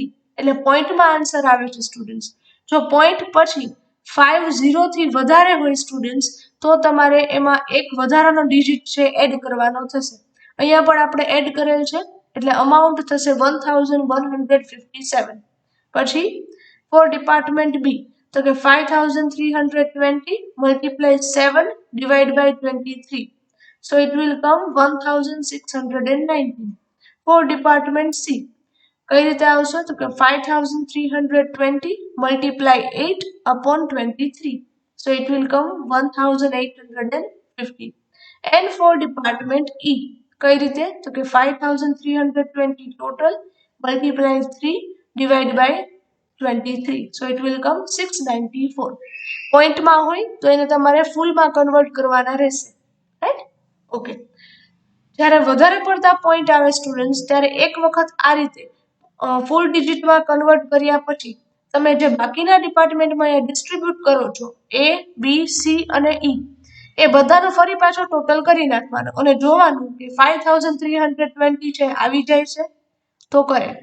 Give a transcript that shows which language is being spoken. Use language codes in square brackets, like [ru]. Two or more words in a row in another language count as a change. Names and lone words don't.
[gu] એટલે પોઈન્ટમાં આન્સર આવે છે સ્ટુડન્ટ્સ. જો પોઈન્ટ પછી 50 થી વધારે હોય સ્ટુડન્ટ્સ તો તમારે એમાં એક વધારાનો ડિજિટ છે એડ કરવાનો થશે. અહીંયા પણ આપણે એડ કરેલ છે એટલે અમાઉન્ટ થશે 1157. [en] પછી for department B [gu] તો કે [en] 5320 multiply 7 divided by 23. So it will come 1619. For department C, [gu] કઈ રીતે આવશે તો કે 5320 [en] multiply 8 upon 23. So it will come 1850. And for department E, [gu] કઈ રીતે તો કે 5320 [en] total multiply 3 divided by 23. So it will come 694. [gu] પોઈન્ટમાં હોય તો એને તમારે ફૂલમાં કન્વર્ટ કરવાના રહેશે, રાઈટ? ઓકે. જ્યારે વધારે પડતા પોઈન્ટ આવે સ્ટુડન્ટ્સ ત્યારે એક વખત આ રીતે ફૂલ ડિજિટમાં કન્વર્ટ કર્યા પછી તમે જે બાકીના ડિપાર્ટમેન્ટમાં અહીંયા ડિસ્ટ્રીબ્યુટ કરો છો A, B, C અને E, એ બધાનો ફરી પાછો ટોટલ કરી નાખવાનો અને જોવાનું કે 5320 છે આવી જાય છે તો કરેક્ટ.